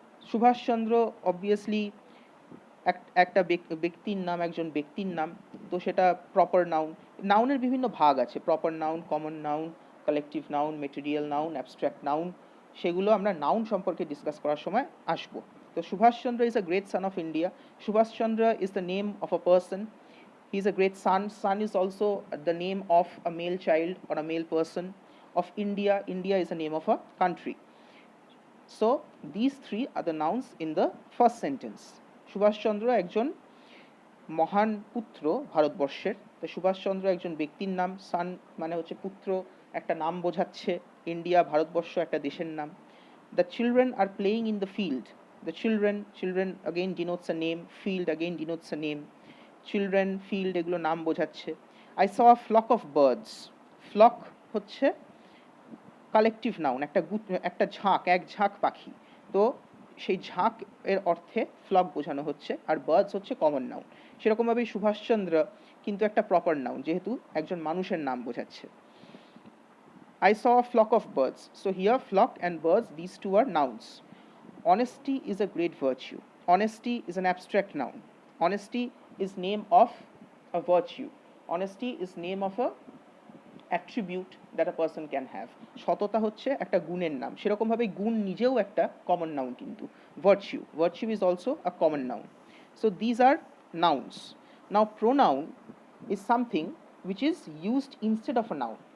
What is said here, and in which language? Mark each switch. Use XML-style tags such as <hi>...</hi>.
<bn>Subhash Chandra obviously একটা ব্যক্তির নাম, একজন ব্যক্তির নাম, তো সেটা প্রপার নাউন। নাউনের বিভিন্ন ভাগ আছে, proper noun, common noun, collective noun, material noun, abstract noun. সেগুলো আমরা নাউন সম্পর্কে ডিসকাস করার সময় আসবো। তো</bn> <en>Subhash Chandra is a great son of India. Subhash Chandra is the name of a person. He is a great son. Son is also the name of a male child or a male person. Of India, India is the name of a country. So these 3 are the nouns in the first sentence.</en> <bn>Subhash Chandra একজন মহান পুত্র ভারতবর্ষের। তো সুভাষচন্দ্র একজন ব্যক্তির নাম। সান মানে হচ্ছে পুত্র, একটা নাম বোঝাচ্ছে। ইন্ডিয়া, ভারতবর্ষ একটা দেশের নাম।</bn> <en>The children are playing in the field. The children again denotes a name. Field again denotes a name. Children, field,</en> <bn>এগুলো নাম বোঝাচ্ছে।</bn> <en>I saw a flock of birds.</en> <bn>Flock হচ্ছে কালেকটিভ নাউন, একটা ঝাঁক, এক ঝাঁক পাখি। তো সেই ঝাঁক এর অর্থে ফ্লক বোঝানো হচ্ছে, আর বার্ডস হচ্ছে কমন নাউন। সেরকমভাবেই সুভাষচন্দ্র কিন্তু একটা প্রপার নাউন, যেহেতু একজন মানুষের নাম বোঝাচ্ছে।</bn> <en>I saw a flock of birds. So here flock and birds, these 2 are nouns. Honesty is a great virtue. Honesty is an abstract noun. Honesty is name of a virtue. Honesty is name of a attribute that a person can have.</en> <bn>সততা হচ্ছে একটা গুণের নাম। সেরকম ভাবে গুণ নিজেও একটা কমন নাউন কিন্তু।</bn> <en>Virtue is also a common noun. So these are nouns. Now pronoun is something which is used instead of a noun.</en>